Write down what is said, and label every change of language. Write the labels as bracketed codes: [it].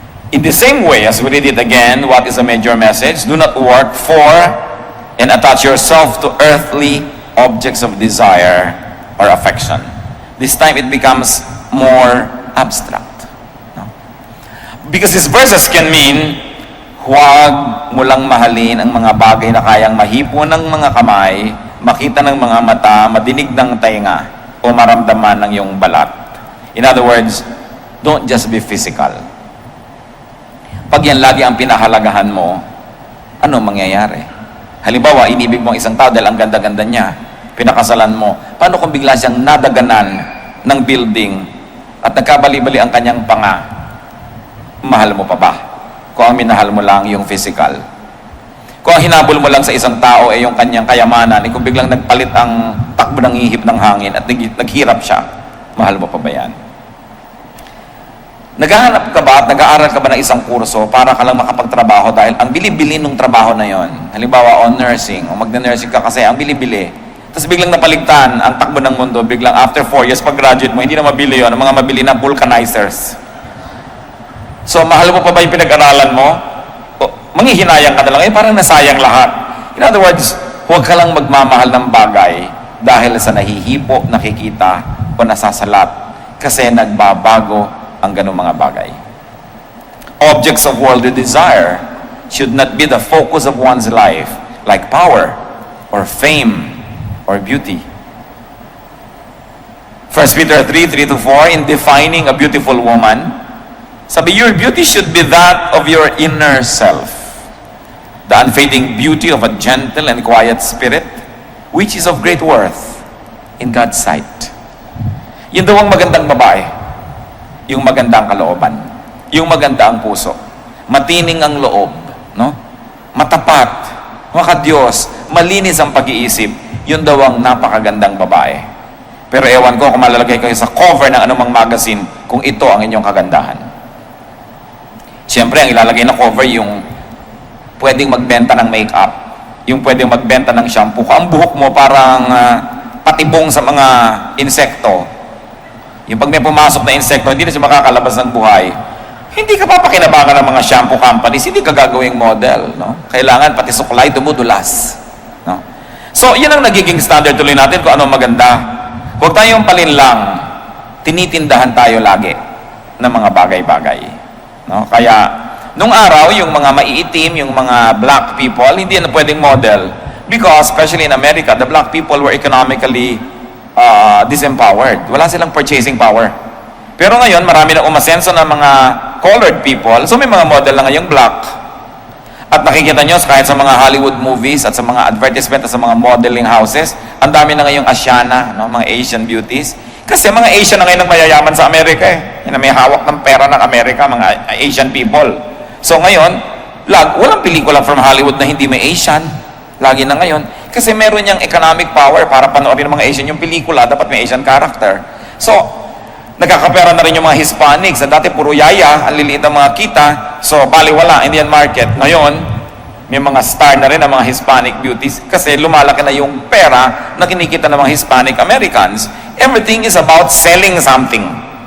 [en] In the same way, as we read it again, what is the major message? Do not work for and attach yourself to earthly objects of desire or affection. This time it becomes more abstract. No? Because these verses can mean, [tl] huwag mo lang mahalin ang mga bagay na kayang mahipo ng mga kamay, makita ng mga mata, madinig ng tainga, o maramdaman ng iyong balat. [en] In other words, don't just be physical. [tl] Pag yan lagi ang pinahalagahan mo, ano mangyayari? Halimbawa, inibig mo ang isang tao dahil ang ganda-ganda niya, pinakasalan mo. Paano kung bigla siyang nadaganan ng building at nagkabali-bali ang kanyang panga? Mahal mo pa ba? Kung ang minahal mo lang yung physical. Kung ang hinabol mo lang sa isang tao ay yung kanyang kayamanan, kung biglang nagpalit ang takbo ng ihip ng hangin at naghirap siya, mahal mo pa ba yan? Naghahanap ka ba at nag-aaral ka ba ng isang kurso para ka lang makapagtrabaho dahil ang bili-bili ng trabaho na yon? Halimbawa, on nursing, o magna-nursing ka kasi ang bili-bili. Tapos biglang napaligtan ang takbo ng mundo, biglang [en] after 4 years, [tl] pag-graduate mo, hindi na mabili yon, ang mga mabili na vulcanizers. So, mahal mo pa ba yung pinag-aralan mo? Manghihinayang ka na lang, parang nasayang lahat. [en] In other words, [tl] huwag ka lang magmamahal ng bagay dahil sa nahihipo, nakikita, o nasasalat. Kasi nagbabago ang ganung mga bagay. [en] Objects of worldly desire should not be the focus of one's life, like power, or fame, or beauty. 1 Peter 3:3-4, in defining a beautiful woman, sabi, your beauty should be that of your inner self. The unfading beauty of a gentle and quiet spirit, which is of great worth in God's sight. [tl] Yun daw ang magandang babae. Yung magandang kalooban. Yung magandang puso. Matining ang loob. No? Matapat. Makadiyos. Malinis ang pag-iisip. Yun daw ang napakagandang babae. Pero ewan ko kung malalagay kayo sa cover ng anumang magazine kung ito ang inyong kagandahan. Siyempre, ang ilalagay na cover yung pwedeng magbenta ng makeup, yung pwedeng magbenta ng shampoo. Kung ang buhok mo parang patibong sa mga insekto, yung pag may pumasok na insekto, hindi na siya makakalabas ng buhay, hindi ka papakinabangan ng mga shampoo companies, hindi ka gagawing model. No? Kailangan pati suklay dumudulas. No? So, yan ang nagiging standard tuloy natin kung ano maganda. Huwag tayong palinlang, tinitindahan tayo lagi ng mga bagay-bagay. No? Kaya, nung araw, yung mga maiitim, yung mga [en] black people, [tl] hindi na pwedeng model. [en] Because, especially in America, the black people were economically disempowered. [tl] Wala silang [en] purchasing power. [tl] Pero ngayon, marami na umasenso ng mga [en] colored people. [tl] So, may mga model na ngayong black. At nakikita nyo, kahit sa mga [en] Hollywood movies [tl] at sa mga advertisement at sa mga [en] modeling houses, [tl] ang dami na ngayong Asiana, no? Mga [en] Asian beauties. [tl] Kasi mga Asian na ngayon ang mayayaman sa Amerika eh. Yan, may hawak ng pera ng Amerika, mga [en] Asian people. [tl] So ngayon, walang pelikula [en] from Hollywood [tl] na hindi may Asian. Lagi na ngayon. Kasi meron niyang [en] economic power [tl] para panoorin ng mga Asian yung pelikula, dapat may [en] Asian character. [tl] So, nagkakapera na rin yung mga Hispanics. Na dati puro yaya, ang liliit ng mga kita. So, baliwala, Indian market. Ngayon, may mga star na rin ng mga [en] Hispanic beauties [tl] kasi lumalaki na yung pera na kinikita ng mga [en] Hispanic Americans. Everything is about selling something.